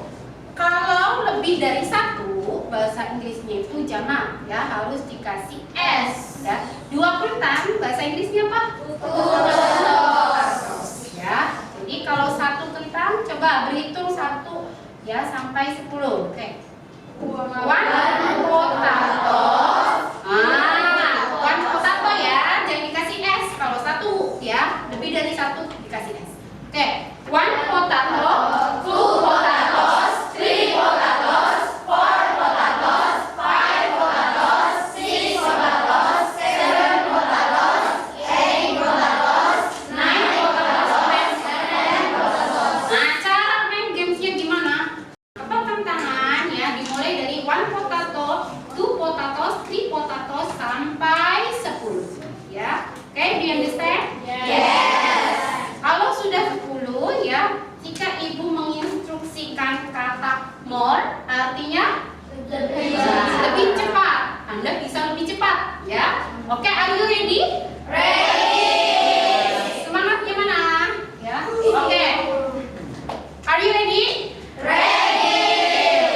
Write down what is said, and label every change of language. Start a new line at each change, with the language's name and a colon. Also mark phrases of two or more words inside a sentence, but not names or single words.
Indonesian: Kalau lebih dari 1 bahasa Inggrisnya itu jamak ya, harus dikasih S ya. 2 kentang bahasa Inggrisnya apa? Ya. Jadi kalau 1 kentang coba berhitung 1 ya sampai 10.
English: Oke. 1 potato. One potato
Indonesian: ya, jangan dikasih S kalau 1 ya, lebih dari 1 dikasih S. Oke.
English: 1 potato, 2 potatoes, 3 potatoes, 4 potatoes, 5 potatoes, 6 potatoes, 7 potatoes, 8 potatoes, 9 potatoes, 10 potatoes.
Indonesian: Nah, cara main gamesnya gimana? Kepalkan tangan ya, dimulai dari
English: 1 potato, 2 potatoes, 3 potatoes
Indonesian: sampai 10 ya. Oke,
English: do you understand? Yes.
Indonesian: Kalau sudah 10 ya, jika ibu menginstruksikan kata more, artinya lebih cepat. Anda bisa lebih cepat ya. Oke,
English: are you ready? Ready.
Indonesian: Semangat gimana? Ya. Oke.
English: Are you ready? Ready.